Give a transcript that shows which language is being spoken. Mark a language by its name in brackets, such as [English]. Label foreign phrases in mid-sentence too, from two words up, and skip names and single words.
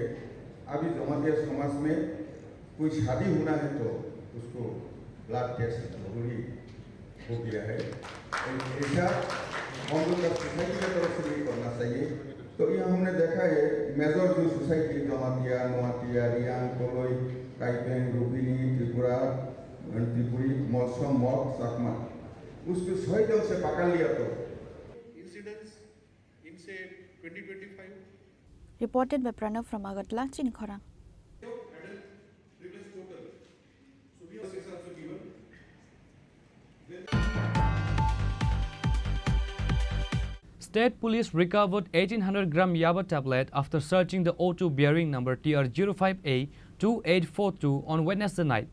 [Hindi] अभी जमातिया समाज में कोई शादी होना है तो उसको [English] blood test [Hindi] जरूरी हो गया है ऐसा हम लोग का सोसाइटी की तरफ से भी करना चाहिए तो यहाँ हमने देखा है मेजर जो सोसाइटी जमातिया नोआतिया रियांग कोलोई काइपेन रूबिनी त्रिपुरा त्रिपुरी मौसम मौत साकमा उसको सही ढंग से पकड़ लिया तो इंसिडेंट्स इनसे 2025 [English] Reported by Pranav from Agartala, Chini Khorang. State Police recovered 1800-gram Yaba tablet after searching the O2 bearing number TR05A2842 on Wednesday night.